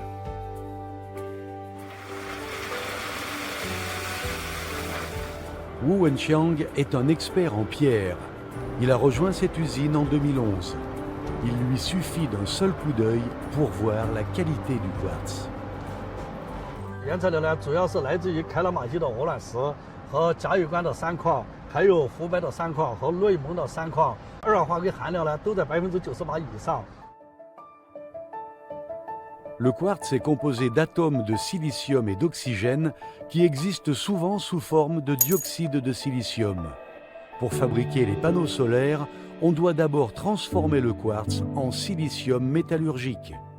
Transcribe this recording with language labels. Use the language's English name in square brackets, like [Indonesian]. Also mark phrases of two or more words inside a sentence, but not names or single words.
[French] Wu Wenqiang est un expert en pierre. Il a rejoint cette usine en 2011. Il lui suffit d'un seul coup d'œil pour voir la qualité du quartz. [Chinese] 原材料呢，主要是来自于开拉玛依的鹅卵石和嘉峪关的三矿，还有湖北的三矿和内蒙的三矿。二氧化硅含量呢都在98%以上。 [French] Le quartz est composé d'atomes de silicium et d'oxygène qui existent souvent sous forme de dioxyde de silicium. Pour fabriquer les panneaux solaires, on doit d'abord transformer le quartz en silicium métallurgique.